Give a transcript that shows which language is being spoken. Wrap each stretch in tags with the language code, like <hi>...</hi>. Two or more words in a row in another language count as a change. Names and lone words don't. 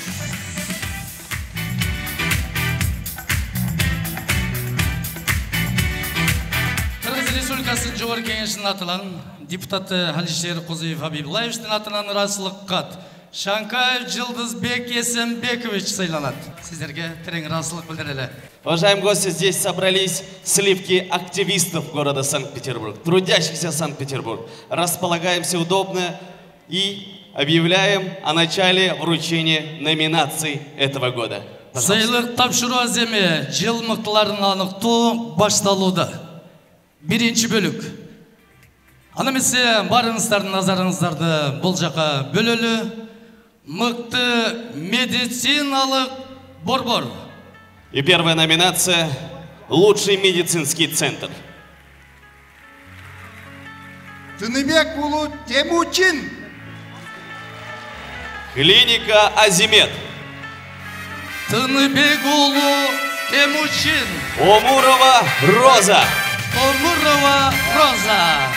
<ky>Кыргыз Республикасынын Жогорку Кеңешинин атынан депутаты Алишер Козыев Абибилаевичтин атынан ыраазычылык кат Шанкаев Жылдызбек Есенбекович сыйланат. Сиздерге терең ыраазычылык билдирели.</ky> <ru>Уважаемые гости, здесь собрались сливки активистов города Санкт-Петербург, трудящихся Санкт-Петербург. Располагаемся удобно и объявляем о начале вручения номинаций этого года.</ru> <ky>Сыйлык тапшыруу аземи жыл мыктыларын аныктоо башталууда. Биринчи бөлүк. Аны эмесе барыңыздардын назарыңыздарды бул жака бөлөлү. Мыкты медициналык борбор.</ky> <ru>И первая номинация – лучший медицинский центр.</ru> <ky>Тыныбек уулу Темучин. Клиника Азимед. Тыныбек уулу Темучин. Омурова Роза. Омурова Роза.</ky>